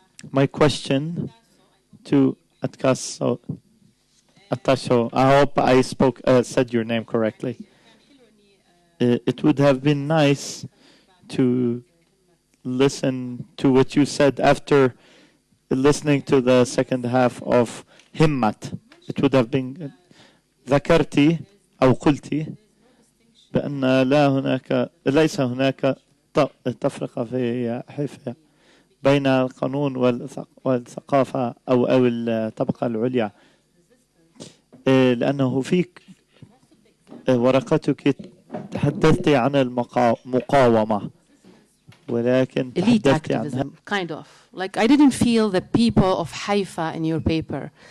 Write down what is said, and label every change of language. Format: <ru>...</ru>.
<en>My question to Atasho, I hope I said your name correctly. It would have been nice to listen to what you said after listening to the second half of Himmat. It would have been</en> <ar>ذكرتي أو قلتي بأن ليس هناك تفرقة في حيفا بين القانون والثقافة أو الطبقة العليا، لأنه فيك ورقتك تحدثتي عن المقاومة، ولكن</ar> <en>elite activism, kind of. Like, I didn't feel the people of Haifa in your paper.</en>